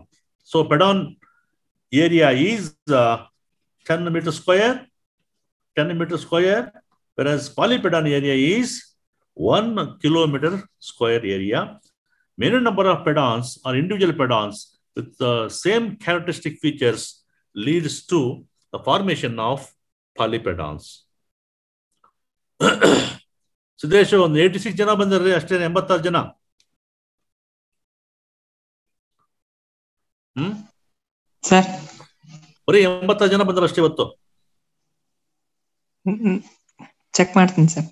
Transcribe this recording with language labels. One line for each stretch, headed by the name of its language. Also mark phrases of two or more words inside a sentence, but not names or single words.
English: So pedon area is 10 meters square, whereas polypedon area is 1 kilometer square area. Many number of pedons or individual pedons with the same characteristic features leads to the formation of polypedons.
Konkani: Siddhesh, 86 jana bandare, ashte 86 jana.
English: Sir.
Konkani: Bari 86 jana bandare ashte vatto.
Kannada: Check ಮಾಡ್ತೀನಿ sir.